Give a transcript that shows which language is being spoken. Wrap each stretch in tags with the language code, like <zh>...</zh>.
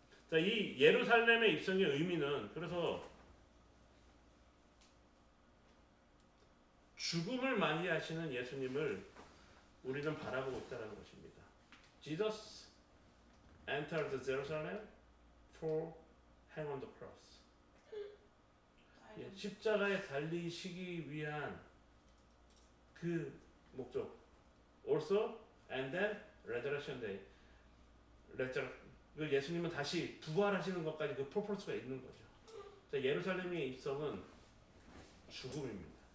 <ko>자, 이 예루살렘의 입성의 의미는 그래서 죽음을 맞이하시는 예수님을 우리는 바라보고 있다는 것입니다.</ko> <en>Jesus entered Jerusalem for hang on the cross.</en> <ko>십자가에 달리시기 위한 그 목적.</ko> <en>Also and then resurrection day.</en> <ko>그 예수님은 다시 부활하시는 것까지 그 퍼포스가 있는 거죠. 자, 예루살렘의 입성은 죽음입니다.</ko>